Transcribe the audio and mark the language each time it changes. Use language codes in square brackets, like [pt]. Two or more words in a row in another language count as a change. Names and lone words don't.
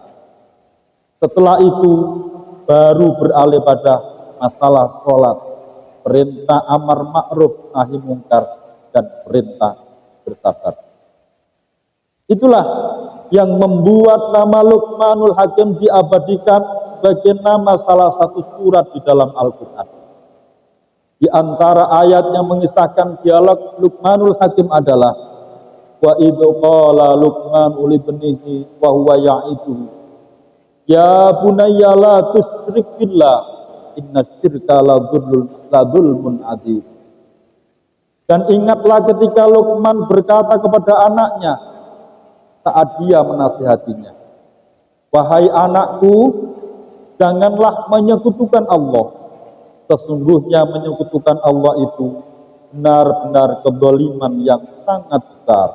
[id] Setelah itu baru beralih pada masalah sholat, perintah [ar] أمر معروف نهي منكر, [id] dan perintah bersabar. Itulah yang membuat nama Luqmanul Hakim diabadikan sebagai nama salah satu surat di dalam Al-Quran. Di antara ayat yang mengisahkan dialog Luqmanul Hakim adalah [ar] وإذ قال لقمان لابنه وهو يعظه يا بني لا تشرك بالله إن الشرك لظلم عظيم. [id] Dan ingatlah ketika Luqman berkata kepada anaknya saat dia menasihatinya, wahai anakku, janganlah menyekutukan Allah. Sesungguhnya menyekutukan Allah itu benar-benar kedzaliman yang sangat besar.